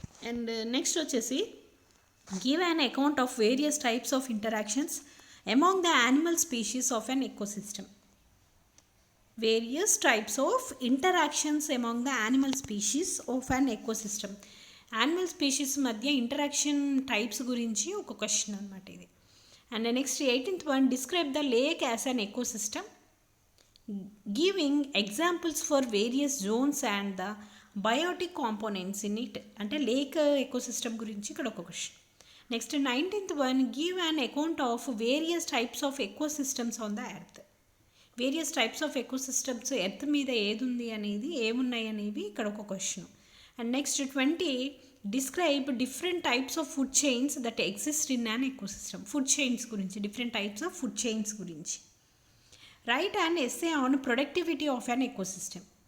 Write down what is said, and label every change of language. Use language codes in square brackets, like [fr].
[en] And next వచ్చేసి give an account of various types of interactions among the animal species of an ecosystem. Various types of interactions among the animal species of an ecosystem. [te] Animal species మధ్య interaction types గురించి ఒక question అనమాట ఇది. [en] And the next 18th one, describe the lake as an ecosystem, giving examples for various zones and the biotic components in it. [te] అంటే lake ecosystem గురించి ఇక్కడ ఒక question. [en] Next 19th one, give an account of various types of ecosystems on the earth. Various types of ecosystems [te] earth మీద ఏది ఉంది అనేది ఏమున్నాయి అనేవి ఇక్కడ ఒక question. [en] And next 20, describe different types of food chains that exist in an ecosystem. Food chains గురించి, different types of food chains గురించి. Write and essay on productivity of an ecosystem.